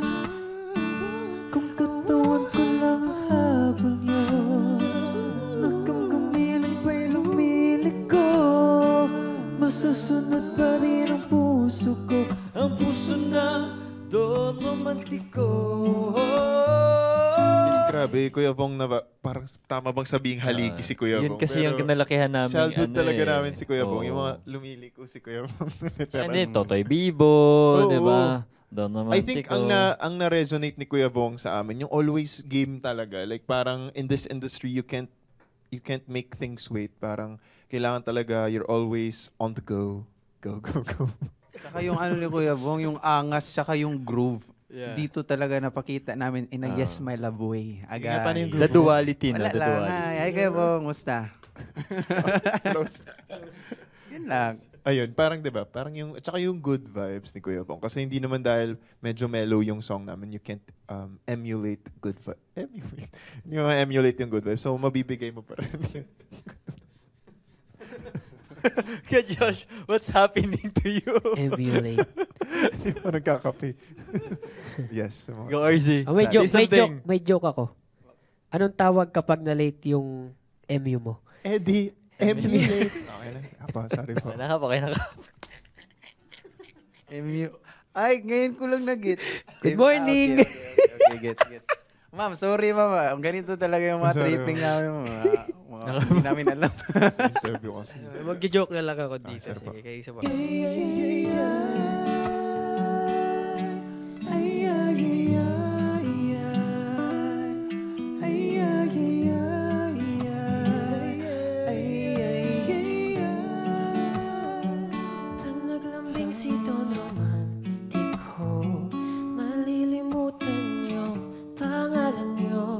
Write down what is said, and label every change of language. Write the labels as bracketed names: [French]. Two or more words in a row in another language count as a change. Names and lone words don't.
[Filipino] Kung katawan ko lang habol niyo, hanggang gumiling pa'y lumiliko, masusunod pa rin ang puso ko, ang puso na Don Romantiko. Grabe, Kuya Bong, parang tama bang sabing haliki si Kuya Yun Bong? kasi yung kinalakihan namin. Childhood talaga namin si Kuya Bong. Oo. Yung mga lumiliko si Kuya Bong. Hindi, Totoy Bibo, Oo, di ba? Don Romantico. [English] I think [Filipino] ang na-resonate ni Kuya Bong sa amin, yung [English] always game [Filipino] talaga. [English] Like parang in this industry, you can't make things wait. [Filipino] Parang kailangan talaga, [English] you're always on the go. Go. [Filipino] Saka yung ano ni Kuya Bong, yung angas, saka yung groove. [English] Yeah. [Filipino] Dito talaga napakita namin [English] in a Yes, My Love way. [Filipino] Sige nga, paano yung [English] The duality na. [Filipino] Wala [English] The [Filipino] lang. [English] duality. [Filipino] Hi, Kuya Bong. Musta? [English] Close. [Filipino] Yun lang. Ayun, parang 'di ba? Parang yung at saka yung [English] good vibes [Filipino] ni Kuya Bong kasi hindi naman dahil medyo mellow yung song namin, [English] you can't emulate good vibes. [Filipino] Hindi mo emulate yung [English] good vibes. [Filipino] So mabibigay mo pa rin. [English] Kaya Josh, what's happening to you? Emulate. [Filipino] Hindi mo nagkakape. [English] Yes. Go RZ. [Filipino] Oh, may [English] Say something. [Filipino] joke ako. Anong tawag kapag na-late yung MU mo? Eddie, emulate. Okay na. Sorry po. Kaya na ka. MU. Ay, ngayon ko lang na-gets. [English] Good morning! Okay, gets. Ma'am, sorry ma'am. [Filipino] Ang ganito talaga yung mga [English] Sorry, tripping ma'am. [Filipino] namin. Hindi namin alam. Sa interview kasi. Mag-joke na lang ako dito. sir po. Sige, kayo isa pa. Pag naglambing si Don Romantico, malilimutan yung pangalan niyo.